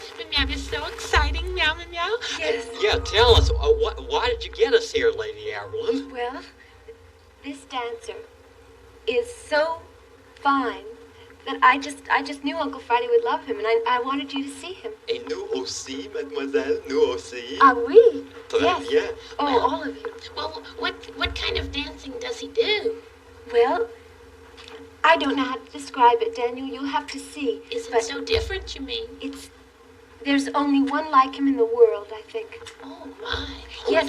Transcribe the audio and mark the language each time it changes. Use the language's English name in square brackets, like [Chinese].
[English] Meow, it's so exciting. Meow, meow, meow. Yes. Yeah, tell us, why did you get us here, Lady Apperlin? Well, this dancer is so fine that I just knew Uncle Friday would love him, and I wanted you to see him. [French] Et nous aussi, mademoiselle, nous aussi. Ah, oui. Très [English] Yes. [French] bien. [English] Oh, all of you. Well, what kind of dancing does he do? Well, I don't know how to describe it, Daniel. You'll have to see. Is it But so different, you mean? there's only one like him in the world, I think. Oh, my. Yes.